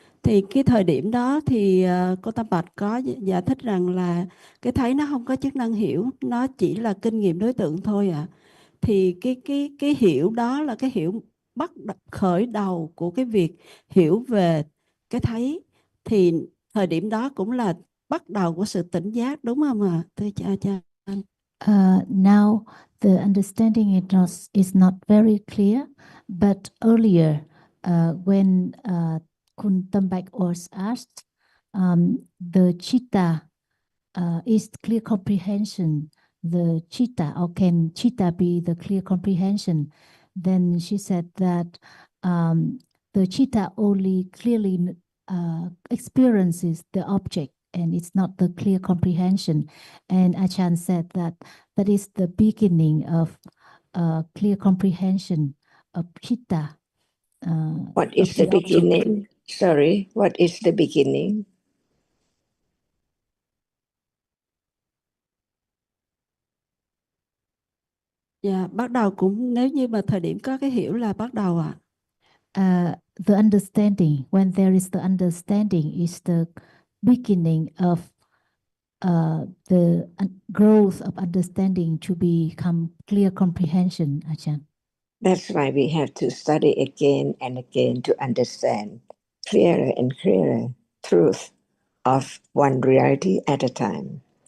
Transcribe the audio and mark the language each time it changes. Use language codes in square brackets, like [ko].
[vi] Thì cái thời điểm đó thì cô Tâm Bạch có giải thích rằng là cái thấy nó không có chức năng hiểu, nó chỉ là kinh nghiệm đối tượng thôi ạ. Thì cái hiểu đó là cái hiểu khởi đầu của cái việc hiểu về cái thấy, thì thời điểm đó cũng là bắt đầu của sự tỉnh giác, đúng không ạ? Thưa cha. [en] Now the understanding is not very clear, but earlier when Kun Tambak was asked, the chitta is clear comprehension. The chitta, or can chitta be the clear comprehension? Then she said that the chitta only clearly experiences the object, and it's not the clear comprehension. And Achan said that that is the beginning of clear comprehension of chitta. What is the beginning? Sorry, what is the beginning? [vi] Dạ, bắt đầu cũng nếu như mà thời điểm có cái hiểu là bắt đầu ạ. [en] The understanding, when there is the understanding, is the beginning of the growth of understanding to become clear comprehension, Ajahn. That's why we have to study again and again to understand clearer and clearer truth of one reality at a time.